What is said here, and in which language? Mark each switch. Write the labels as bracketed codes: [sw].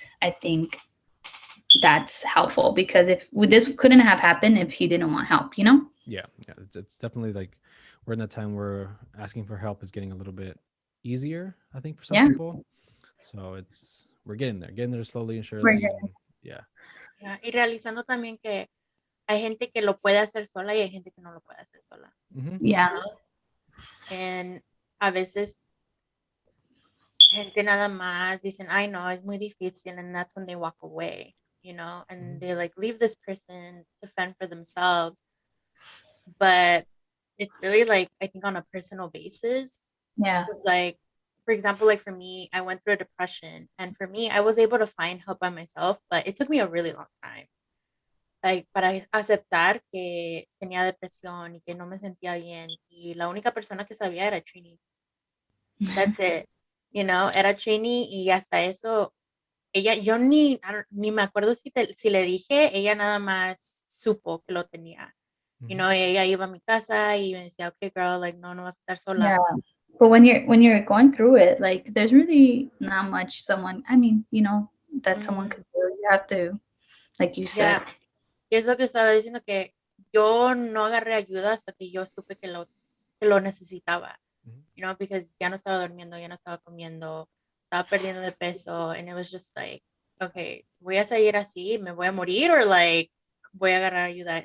[en] I think that's helpful because if this couldn't have happened if he didn't want help, Yeah, it's definitely like we're in that time where asking for help is getting a little bit easier, I think, for some people. So we're getting there slowly and surely. Yeah. [es] Y realizando también que hay gente que lo puede hacer sola y hay gente que no lo puede hacer sola. [en] Yeah. And [es] a veces gente nada más dicen, ay no, es muy difícil, [en] and that's when they walk away, and they like leave this person to fend for themselves. But it's really like, I think on a personal basis. Yeah. It's like, for example, like for me, I went through a depression, and for me, I was able to find help by myself, but it took me a really long time. [es] Like, para aceptar que tenía depresión y que no me sentía bien. Y la única persona que sabía era Triny. [en] That's it. [es] Era Triny y hasta eso, ella, yo ni me acuerdo si le dije, ella nada más supo que lo tenía. Ella iba a mi casa y me decía, [en] okay, girl, like, [es] no vas a estar sola. [en] Yeah. But when you're going through it, like, there's really not much someone, that someone could do. You have to, like you said. Yeah. [es] Y es lo que estaba diciendo, que yo no agarré ayuda hasta que yo supe que lo necesitaba. Because ya no estaba durmiendo, ya no estaba comiendo, estaba perdiendo de peso, [en] and it was just like, [es] okay, voy a seguir así, me voy a morir, or like, voy a agarrar ayuda.